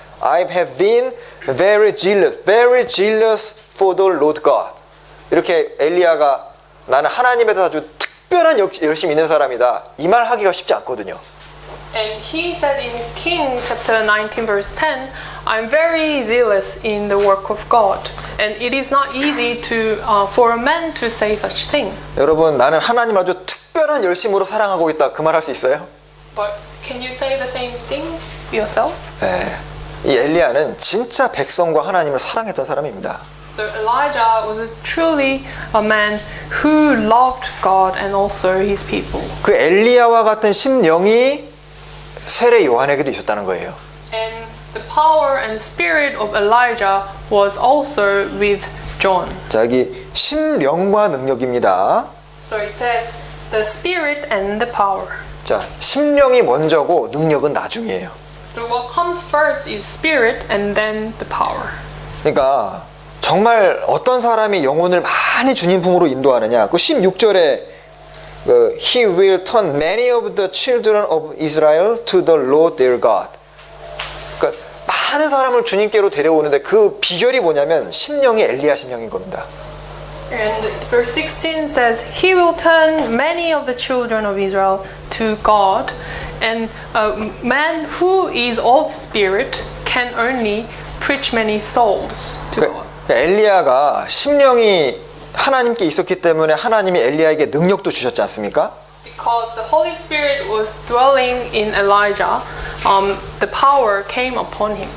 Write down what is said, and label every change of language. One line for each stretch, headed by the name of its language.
English: I have been very jealous for the Lord God.
Korean: 이렇게 엘리야가 나는 하나님에 대해서 아주 특별한 열심이 있는 사람이다. 이 말 하기가 쉽지 않거든요.
English: And he said in King chapter 19 verse 10, I'm very zealous in the work of God. And it is not easy for a man to say such thing.
Korean: 여러분, 나는 하나님 아주 특별한 열심으로 사랑하고 있다. 그 말 할 수 있어요?
English: But can you say the same thing yourself?
Korean: 네. 이 엘리야는 진짜 백성과 하나님을 사랑했던 사람입니다.
English: So Elijah was truly a man who loved God and also his people.
Korean: 그 엘리야와 같은 심령이 세례 요한에게도 있었다는 거예요.
English: And the power and spirit of Elijah was also with John.
Korean: 자, 여기 심령과 능력입니다.
English: So it says the spirit and the power.
Korean: 자, 심령이 먼저고 능력은 나중이에요.
English: So what comes first is spirit and then the power.
Korean: 그러니까 정말 어떤 사람이 영혼을 많이 주님 품으로 인도하느냐. 그 16절에
English: He will turn many of the children of Israel to the Lord their God.
Korean: 그러니까 많은 사람을 주님께로 데려오는데 그 비결이 뭐냐면 심령이 엘리야 심령인 겁니다.
English: And verse 16 says, He will turn many of the children of Israel to God, and a man who is of spirit can only preach many souls to God.
Korean: 그러니까 엘리야가 심령이 하나님께 있었기 때문에 하나님이 엘리야에게 능력도 주셨지 않습니까?
English: Because the Holy Spirit was dwelling in Elijah, the power came upon him.